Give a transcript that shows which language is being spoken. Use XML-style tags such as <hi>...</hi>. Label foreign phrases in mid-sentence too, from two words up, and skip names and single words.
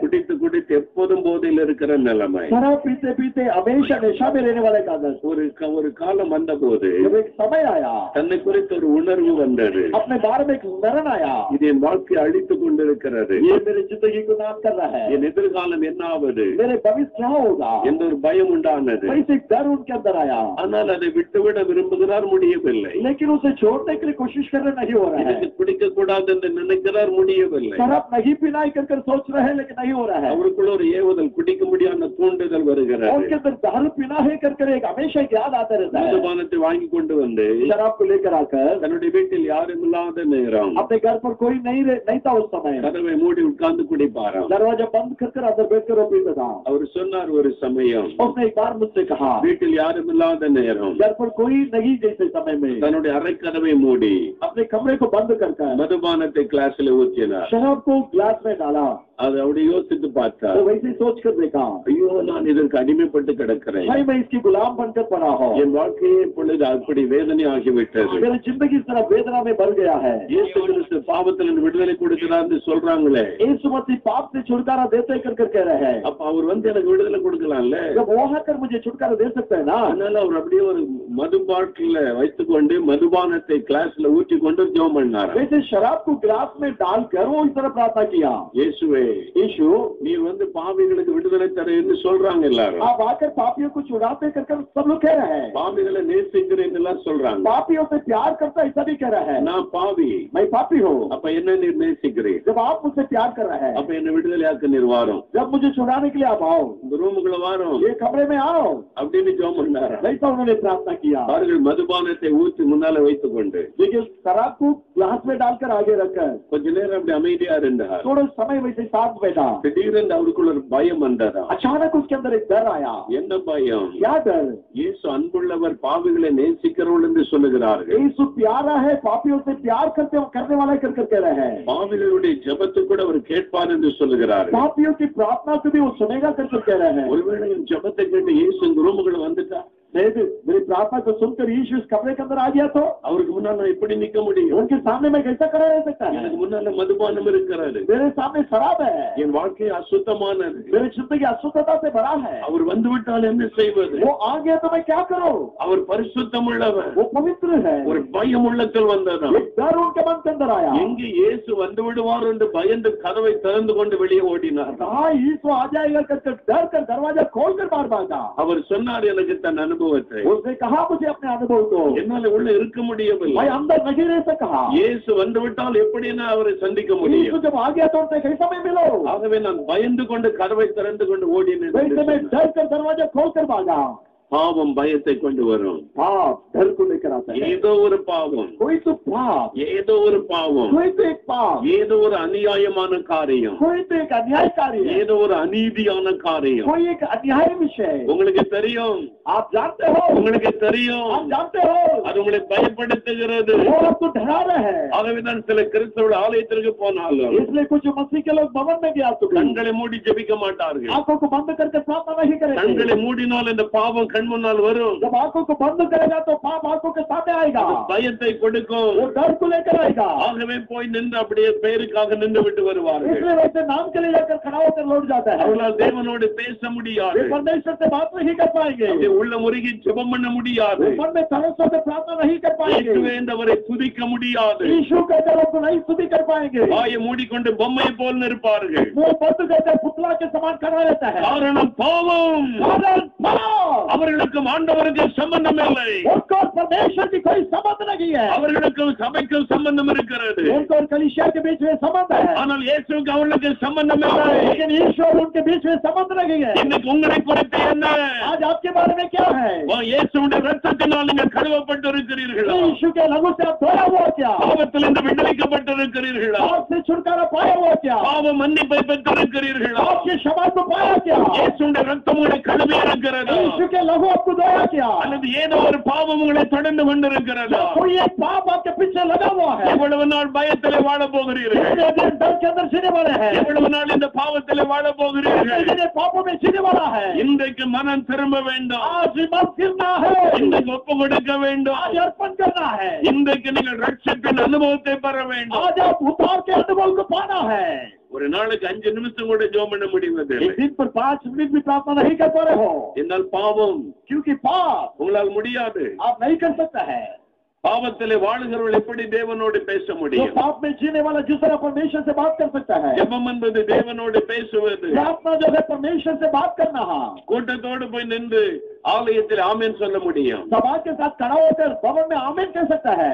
<ta>குடித்து குடித்து எப்போதும் போதையில் இருக்கிற நிலைமை.</ta> <hi>शराब पीते पीते हमेशा नशा में रहने वाले का आदत।</hi> <ta>ஒரு காலம் வந்த போது</ta> <hi>जब एक समय आया,</hi> <ta>தன்னை குறித்து ஒரு உணர்வு வந்தது.</ta> <hi>अपने बारे में एक स्मरण आया,</hi> <ta>இது என் வாழ்க்கையை அழித்துக் கொண்டிருக்கிறது.</ta> <hi>ये मेरी जिंदगी को नाश कर रहा है,</hi> <ta>என் எதிர்காலம் என்ன ஆவது</ta> <hi>मेरे भविष्य क्या होगा,</hi> <ta>என்ற ஒரு பயம் உண்டானது.</ta> <hi>वैसे एक डर उनके अंदर आया।</hi> <ta>ஆனால் அதை விட்டுவிட விரும்புகிறார், முடியவில்லை.</ta> <hi>लेकिन उसे छोड़ने के लिए कोशिश कर रहे नहीं हो रहा है।</hi> <ta>எனக்கு குடிக்க கூடாது என்று நினைக்கிறார், முடியவில்லை.</ta> <hi>शराब नहीं पीना ही कर सोच रहे हैं, लेकिन नहीं हो रहा है।</hi> <ta>அவருக்குள்ள ஒரு ஏவுதல், குடிக்க முடியாத தூண்டுதல் வருகிறது.</ta> <hi>उनके अंदर दारू पीना है कर एक हमेशा एक याद आता रहता है।</hi> <ta>மதுபானத்தை வாங்கி கொண்டு வந்து</ta> <hi>शराब को लेकर आकर</hi> <ta>தன்னுடைய வீட்டில் யாரும் இல்லாத நேரம்</ta> <hi>अपने घर पर कोई नहीं था उस समय,</hi> <ta>கதவை மூடி உட்கார்ந்து குடிப்பாராம்.</ta> <hi>दरवाजा बंद कर अंदर बैठकर वो पीता था।</hi> <ta>அவர் சொன்னார், ஒரு சமயம்</ta> <hi>उसने एक बार मुझसे कहा,</hi> <ta>வீட்டில் யாரும் இல்லாத நேரம்</ta> <hi>घर पर कोई नहीं जैसे समय में</hi> <ta>தன்னுடைய அறை கதவை மூடி</ta> <hi>अपने कमरे को बंद कर</hi> <ta>மதுபானத்தை கிளாஸ்ல ஊற்றினார்.</ta> <hi>शराब को ग्लास में डाला।</hi> <ta>அது அப்படி யோசித்து பார்த்தார்.</ta> <hi>तो वैसे सोच कर देखा,</hi> <ta>ஐயோ, நான் இதற்கு அடிமைப்பட்டு கிடக்கிறேன்.</ta> <hi>भाई मैं इसकी गुलाम बनकर पड़ा हूँ,</hi> <ta>என் வாழ்க்கையே இப்பொழுது அப்படி வேதனை ஆகிவிட்டது.</ta> <hi>मेरी जिंदगी इस तरह वेदना में भर गया है।</hi> <ta>இயேசு கிறிஸ்து பாவத்திலிருந்து விடுதலை கொடுக்கிறார்னு சொல்றாங்களே,</ta> <hi>यीशु मसीह पाप से छुटकारा देते कर कह रहे हैं।</hi> <ta>அப்ப அவர் எனக்கு விடுதலை கொடுக்கலாம்ல.</ta> <hi>जब वो आकर मुझे छुटकारा दे सकते हैं ना।</hi> <ta>அதனால அவர் அப்படியே ஒரு மது பாட்டில வைத்துக்கொண்டு மதுபானத்தை கிளாஸ்ல ஊற்றி கொண்டு ஜெபம் பண்ணார்.</ta> <hi>वैसे शराब को ग्लास में डालकर वो इस तरह प्रार्थना किया,</hi> <ta>இயேசுவே,</ta> <hi>यीशु</hi> <ta>நீர் பாவிகளுக்கு விடுதலை தரேன்னு சொல்றாங்க எல்லாரும்.</ta> <hi>आप आकर पापियों को छुड़ाते कर सब लोग कह रहे हैं।</hi> <ta>பாவிகளை நேசிக்கிறேன்னு எல்லாம் சொல்றாங்க.</ta> <hi>पापियों से प्यार करता ऐसा भी कह रहा है।</hi> <ta>நான் பாவி,</ta> <hi>मैं पापी हूँ,</hi> <ta>அப்ப என்ன நீர் நேசிக்கிறீர்,</ta> <hi>जब आप मुझसे प्यार कर रहे हैं,</hi> <ta>அப்ப என்ன விடுதலையாக்க நீர் வாரும்,</ta> <hi>जब मुझे छुड़ाने के लिए आप आओ,</hi> <ta>இந்த ரூமுக்குள்ள வாரும்,</ta> <hi>ये कमरे में आओ,</hi> <ta>அப்படின்னு ஜெபம் பண்ணாரு.</ta> <hi>वैसा उन्होंने प्रार्थना किया।</hi> <ta>அவர்கள் மதுபானத்தை ஊற்றி முன்னால வைத்துக் கொண்டு</ta> <hi>लेकिन शराब को ग्लास में डालकर आगे रखकर</hi> <ta>கொஞ்ச நேரம் அப்படி அமைதியா இருந்தார்.</ta> <hi>थोड़ा समय वैसे साथ बैठा।</hi> <ta>திடீரென்று அவருக்குள்ள ஒரு பயம் வந்ததா.</ta> <hi>अचानक उसके अंदर एक डर आया।</hi> <ta>என்ன பயம்?</ta> <hi>क्या डर?</hi> <ta>இயேசு அன்புள்ளவர், பாவிகளை நேசிக்கிறவள் என்று சொல்லுகிறார்கள்.</ta> <hi>यीशु प्यारा है, पापियों से प्यार करने वाला कर कह रहे हैं।</hi> <ta>பாவிகளுடைய ஜெபத்தை கூட அவர் கேட்பார் என்று சொல்லுகிறார்கள்.</ta> <hi>पापियों की प्रार्थना को भी वो सुनेगा कर कह रहे हैं।</hi> <ta>ஒருவேளை என் ஜெபத்தை கேட்டு இயேசு இந்த ரூமுக்குள்ள வந்துட்டா,</ta> <hi>मेरी प्रार्थना को सुनकर यीशु इस कमरे के अंदर आ गया तो</hi> <ta>அவருக்கு முன்னால நான் எப்படி நிக்க முடியும்?</ta> <hi>उनके सामने मैं कैसा खड़ा रह सकता है?</hi> <ta>எனக்கு முன்னால மதுபானம் இருக்கிறாரு,</ta> <hi>मेरे सामने शराब है,</hi> <ta>என் வாழ்க்கை அசுத்தமானது,</ta> <hi>मेरी जिंदगी अशुद्धता से भरा है।</hi> <ta>அவர் வந்து விட்டால் என்ன செய்வது?</ta> <hi>वो आ गया तो मैं क्या करूं?</hi> <ta>அவர் பரிசுத்தம் உள்ளவர்,</ta> <hi>वो पवित्र है।</hi> <ta>ஒரு பயம் உள்ளத்தில் வந்ததா.</ta> <hi>एक डर उनके मन के अंदर आया।</hi> <ta>எங்கே இயேசு வந்து விடுவார் என்று பயந்து கதவை திறந்து கொண்டு வெளியே ஓடினார்.</ta> <hi>कहाँ यीशु आ जाएगा कर डर कर दरवाजा खोलकर बाहर भागा।</hi> <ta>அவர் சொன்னார் எனக்கு தன் அனுபவத்தை.</ta> <hi>उसने कहा मुझे अपने अनुभव को,</hi> <ta>என்னால உள்ள இருக்க முடியவில்லை.</ta> <hi>मैं अंदर नहीं रह सका।</hi> <ta>இயேசு வந்து விட்டால் எப்படி நான் அவரை சந்திக்க முடியும்?</ta> <hi>यीशु जब आ गया तो उनसे कैसा मैं मिलो?</hi> <ta>ஆகவே நான் பயந்து கொண்டு கதவை திறந்து கொண்டு ஓடினேன்.</ta> <hi>वैसे मैं डर कर दरवाजा खोलकर भागा।</hi> <ta>பாவம் பயத்தை கொண்டு வரும்.</ta> <hi>पाप डर को लेकर आता है।</hi> <ta>ஏதோ ஒரு பாவம்,</ta> <hi>कोई तो पाप,</hi> <ta>ஏதோ ஒரு பாவம்,</ta> <hi>कोई तो एक पाप,</hi> <ta>ஏதோ ஒரு அநியாயமான காரியம்,</ta> <hi>कोई तो एक अन्यायकारी है,</hi> <ta>ஏதோ ஒரு அநீதியான காரியம்.</ta> <hi>कोई एक अन्याय विषय।</hi> <ta>உங்களுக்கு தெரியும்,</ta> <hi>आप जानते हो,</hi> <ta>உங்களுக்கு தெரியும்,</ta> <hi>आप जानते हो,</hi> <ta>அது உங்களை பயப்படுத்துகிறது.</ta> <hi>वो आपको डरा रहे हैं।</hi> <ta>ஆகவேதான் சில கிறிஸ்தவ ஆலயத்திற்கு போனாலும்</ta> <hi>इसलिए कुछ मसीह के लोग भवन में गया तो</hi> <ta>கண்களை மூடி ஜெபிக்க மாட்டார்கள்.</ta> <hi>आंखों को बंद करके प्रार्थना नहीं करेंगे।</hi> <ta>கண்களை மூடினால் இந்த பாவம் கண் முன்னால் வரும்.</ta> <hi>जब आंखों को बंद करेगा तो पाप आंखों के सामने आएगा,</hi> <ta>பயத்தை கொடுக்கும்.</ta> <hi>वो डर को लेकर आएगा।</hi> <ta>ஆகவே போய் நின்று அப்படியே பெயருக்காக நின்று விட்டு வருவார்கள்.</ta> <hi>इसलिए वैसे नाम के लिए जाकर खड़ा होकर लौट जाता है।</hi> <ta>அவர்களால் தேவனோடு பேச முடியாது,</ta> <hi>वे परमेश्वर से बात नहीं कर पाएंगे,</hi> <ta>உள்ள முருகி ஜெபம் பண்ண முடியாது.</ta> <hi>मन में परमेश्वर से प्रार्थना सामना नहीं कर पाएंगे।</hi> <ta>இயேசுவே என்றவரை துதிக்க முடியாது.</ta> <hi>यीशु के जल को नहीं स्तुति कर पाएंगे।</hi> <ta>வாயை மூடிக்கொண்டு பொம்மை போல் நிற்பார்கள்.</ta> <hi>मुंह बंद करके पुतला के समान खड़ा रहता है।</hi> <ta>காரணம் பாவம்.</ta> <hi>कारण पाप।</hi> <ta>அவர்களுக்கும் ஆண்டவருக்கும் சம்பந்தம் இல்லை.</ta> <hi>उनको परमेश्वर की कोई संबंध नहीं है।</hi> <ta>அவர்களுக்கும் சபைக்கும் சம்பந்தம் இருக்கிறது.</ta> <hi>उनको और कलीसिया के बीच में संबंध है।</hi> <ta>ஆனால் இயேசுவுக்கு அவர்களுக்கு சம்பந்தம் இல்லை.</ta> <hi>लेकिन यीशु और उनके बीच में संबंध नहीं है।</hi> <ta>இன்னைக்கு உங்களை குறித்து என்ன?</ta> <hi>आज आपके बारे में क्या है?</hi> <ta>இயேசுவுடைய இரத்தத்தினால் நீங்கள் கழுவப்பட்டு இருக்கிறீர்களா?</ta> <hi>यीशु के लहू से आप धोया हुआ क्या?</hi> <ta>பாவத்திலிருந்து விடுவிக்கப்பட்டு இருக்கிறீர்களா?</ta> <hi>पाप से छुटकारा पाया हुआ क्या?</hi> <ta>பாவ மன்னிப்பை பெற்றிருக்கிறீர்களா?</ta> <hi>आपके क्षमा को पाया क्या?</hi> <ta>இயேசுவுடைய இரத்தம் உங்களை கழுவி இருக்கிறதா?</ta> <hi>यीशु के लहू आपको धोया क्या?</hi> <ta>அல்லது ஏதோ ஒரு பாவம் உங்களை தொடர்ந்து கொண்டிருக்கிறதா?</ta> <hi>कोई एक पाप आपके पीछे लगा हुआ है।</hi> <ta>எவ்வளவு நாள் பயத்திலே வாழ போகிறீர்கள்?</ta> <hi>कितने दिन डर के अंदर जीने वाले हैं?</hi> <ta>எவ்வளவு நாள் இந்த பாவத்திலே வாழ போகிறீர்கள்?</ta> <hi>कितने दिन पापों में जीने वाला है?</hi> <ta>இன்றைக்கு மனம் திரும்ப வேண்டும்.</ta> <hi>आज मन फिरना है।</hi> <ta>இன்றைக்கு ஒப்பு கொடுக்க வேண்டும்.</ta> <hi>आज अर्पण करना है।</hi> <ta>இன்றைக்கு நீங்கள் ரட்சிப்பின் அனுபவத்தை பெற வேண்டும்.</ta> <hi>आज आप उद्धार के अनुभव को पाना है।</hi> <ta>ஒரு நாளைக்கு 5 நிமிஷம் கூட ஜெபம் பண்ண முடிவதில்லை.</ta> <hi>एक दिन पर 5 मिनट भी प्रार्थना नहीं कर पा रहे हो,</hi> <ta>என்னால் பாவம்</ta> <hi>क्योंकि पाप</hi> <ta>உங்களால் முடியாது.</ta> <hi>आप नहीं कर सकता है।</hi> <ta>பாவத்திலே வாழுகிறவர்கள் எப்படி தேவனோடு பேச</ta> <hi>जो</hi> <ta>முடியும்?</ta> <hi>पाप में जीने वाला जिस तरह परमेश्वर से बात कर सकता है,</hi> <ta>ஜெபம் என்பது தேவனோடு பேசுவது.</ta> <hi>प्रार्थना जो है परमेश्वर से बात करना।</hi> <ta>கூட்டத்தோடு போய் நின்று ஆலயத்தில் ஆமென் சொல்ல முடியும்.</ta> <hi>सभा के साथ खड़ा होकर भवन में आमीन कह सकता है।</hi>